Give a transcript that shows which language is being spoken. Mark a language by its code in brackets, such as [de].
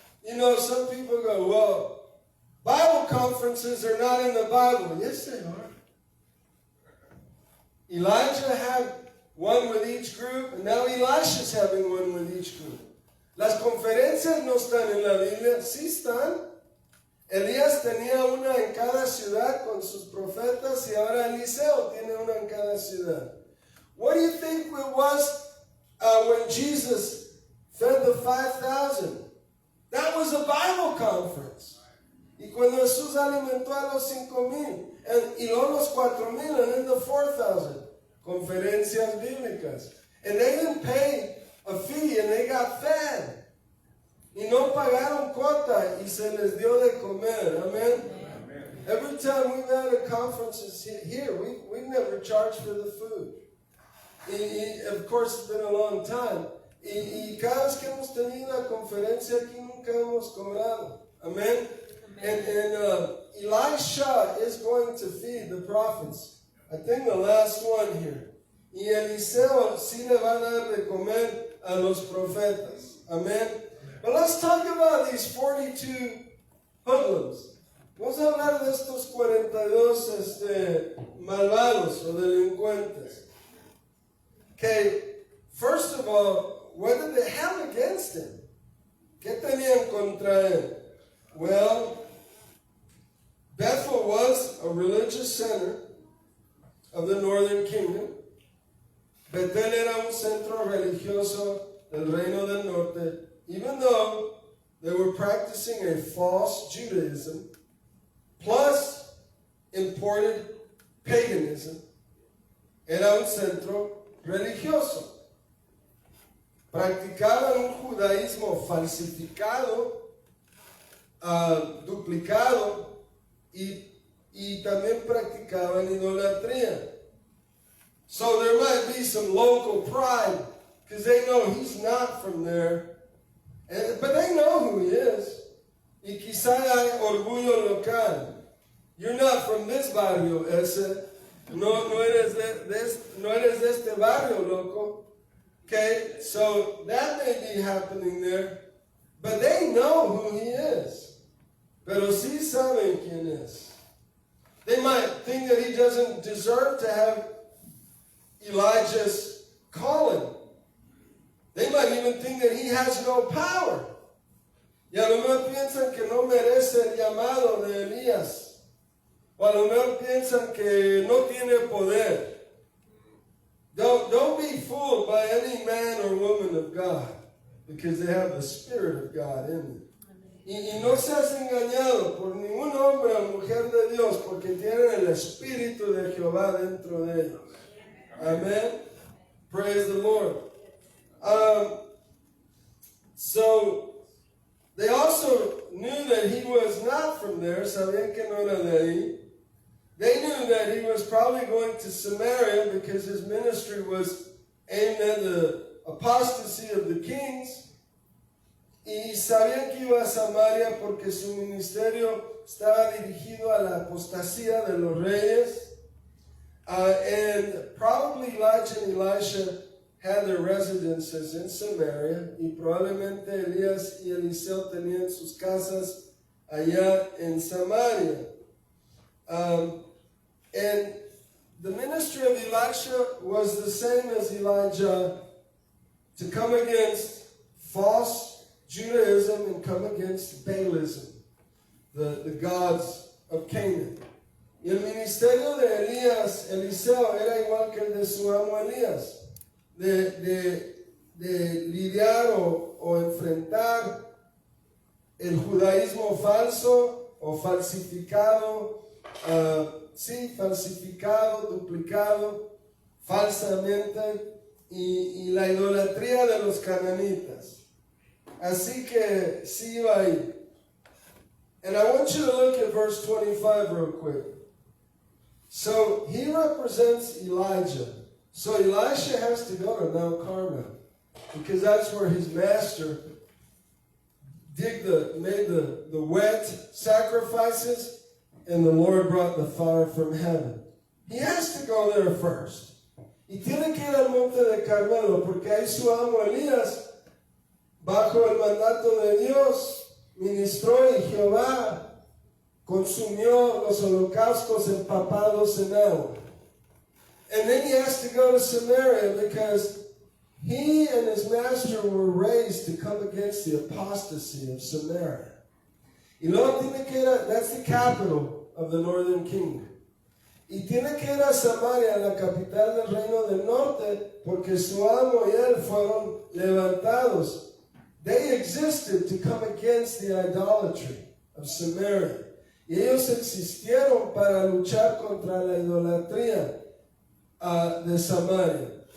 [en] You know, some people go, well, Bible conferences are not in the Bible. Yes, they are. Elijah had one with each group, and now Elisha's having one with each group. [es] Las conferencias no están en la Biblia, sí están. Elías tenía una en cada ciudad con sus profetas y ahora Eliseo tiene una en cada ciudad. [en] What do you think it was when Jesus fed the 5,000? That was a Bible conference. [es] Y cuando Jesús alimentó a los 5,000 y luego los 4,000 [en] and then the 4,000, [es] conferencias bíblicas. [en] And they didn't pay a fee and they got fed. [es] Y no pagaron cuota y se les dio de comer. Amen. [en] Every time we've had a conferences here, we've never charged for the food. Of course, it's been a long time. [es] Y cada vez que hemos tenido una conferencia aquí nunca hemos cobrado. Amen. [en] And Elisha is going to feed the prophets. I think the last one here. [es] Y Eliseo sí le va a dar de comer a los profetas. Amen. [en] But let's talk about these 42 hoodlums. [es] Vamos a hablar de estos 42 malvados o delincuentes. [en] Okay, first of all, what did they have against him? [es] ¿Qué tenían contra él? [en] Well, Bethel was a religious center of the northern kingdom. [es] Betel era un centro religioso del reino del norte, [en] even though they were practicing a false Judaism, plus imported paganism. [es] Era un centro religioso. Practicaban un judaísmo falsificado, duplicado, y también practicaban idolatría. [en] So there might be some local pride, because they know he's not from there. But they know who he is. [es] Y quizá hay orgullo local. [en] You're not from this barrio, ese. [es] No eres de este barrio, loco. [en] Okay, so that may be happening there. But they know who he is. [es] Pero sí saben quién es. [en] They might think that he doesn't deserve to have Elijah's calling. They might even think that he has no power. [es] Y a lo mejor piensan que no merece el llamado de Elías. O a lo mejor piensan que no tiene poder. [en] Don't be fooled by any man or woman of God, because they have the Spirit of God in them. [es] Y no seas engañado por ningún hombre o mujer de Dios, porque tienen el Espíritu de Jehová dentro de ellos. [en] Amen. Praise the Lord. So they also knew that he was not from there. [es] Sabían que no era de ahí. [en] They knew that he was probably going to Samaria because his ministry was aimed at the apostasy of the kings. [es] Y sabían que iba a Samaria porque su ministerio estaba dirigido a la apostasía de los reyes. [en] And probably Elijah and Elisha had their residences in Samaria, [es] y probablemente Elías y Eliseo tenían sus casas allá en Samaria. [en] And the ministry of Elisha was the same as Elijah, to come against false Judaism and come against Baalism, the gods of Canaan. [es] Y el ministerio de Eliseo era igual que el de su amo Elías, de lidiar o enfrentar el judaísmo falso o falsificado, falsificado, duplicado, falsamente, y la idolatría de los cananitas. Así que sí iba ahí. [en] And I want you to look at verse 25 real quick. So he represents Elijah. So Elisha has to go to Mount Carmel, because that's where his master made the wet sacrifices, and the Lord brought the fire from heaven. He has to go there first. [es] Y tiene que ir al monte de Carmelo, porque ahí su amo Elías, bajo el mandato de Dios, ministró, y Jehová consumió los holocaustos empapados en agua. [en] And then he has to go to Samaria, because he and his master were raised to come against the apostasy of Samaria. [es] Y luego tiene que ir [en] that's the capital of the northern kingdom. [es] Y tiene que ir a Samaria, la capital del reino del norte, porque su amo y él fueron levantados. [en] They existed to come against the idolatry of Samaria. [es] Y ellos existieron para luchar contra la idolatría de Samaria.